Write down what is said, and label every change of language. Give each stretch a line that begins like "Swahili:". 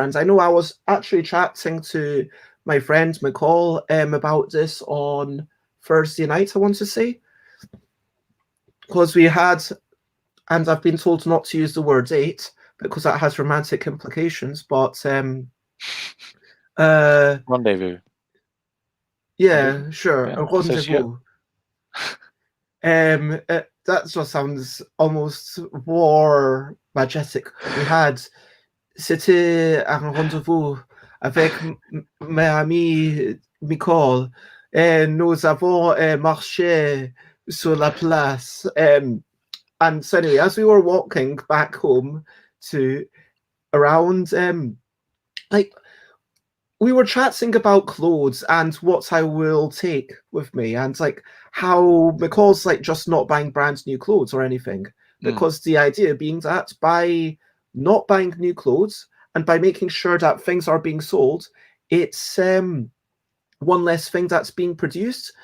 English: And I know I was actually chatting to my friend McCall about this on Thursday night, I want to say, because we had, and I've been told not to use the word date because that has romantic implications, but rendezvous. Yeah, sure, yeah. a rendezvous. That just sounds almost more majestic. We had,
French: c'était un rendezvous avec mes amis Nicole,
English: and
French: nous avons marché sur la place.
English: And so anyway, as we were walking back home to around, like, we were chatting about clothes and what I will take with me, and like how McCall's like just not buying brand new clothes or anything, because the idea being that by not buying new clothes and by making sure that things are being sold, it's one less thing that's being produced.